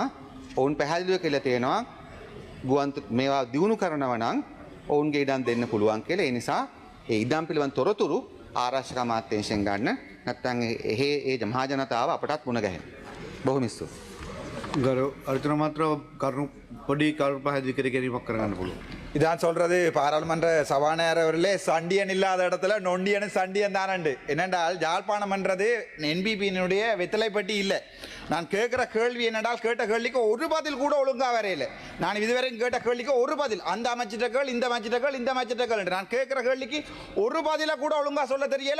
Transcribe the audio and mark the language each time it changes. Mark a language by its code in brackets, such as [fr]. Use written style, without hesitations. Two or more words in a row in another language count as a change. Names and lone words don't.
[si] ඔවුන් පැහැදිලිව කියලා තියෙනවා මේවා දියුණු කරනවා නම් ඔවුන්ගේ ඉඩම් දෙන්න පුළුවන් කියලා. ඒ නිසා ඒ ඉඩම් පිළිබඳ තොරතුරු ආරක්ෂක අමාත්‍යාංශයෙන් ගන්න. නැත්නම් ඒ මහජනතාව අපටත් මුණ ගැහෙනවා. බොහොම ස්තුතියි. ගරු අර්ජුන මාත්‍ර කරුණු පොඩි කරුණු පැහැදිලි කිරීමක් කරගන්න පුළුවන්. [ta] இதான் சொல்றது பாராளுமன்ற சபாநாயகர்களே சண்டியன் இல்லாத இடத்துல நொண்டியன் சண்டியன் தானண்டு. என்னென்றால் யாழ்ப்பாணம் என்றது என்பிபியினுடைய வெத்தலைப்பட்டி இல்லை. நான் கேட்குற கேள்வி என்னென்றால் கேட்ட கேள்விக்கு ஒரு பதில் கூட ஒழுங்காக வரையில. நான் இதுவரைக்கும் கேட்ட கேள்விக்கு ஒரு பதில் அந்த அமைச்சிட்ட கேள் இந்த அமைச்சிட்ட கேள் இந்த அமைச்சிட்ட கேள் என்று நான் கேட்குற கேள்விக்கு ஒரு பதிலை கூட ஒழுங்காக சொல்ல தெரியல.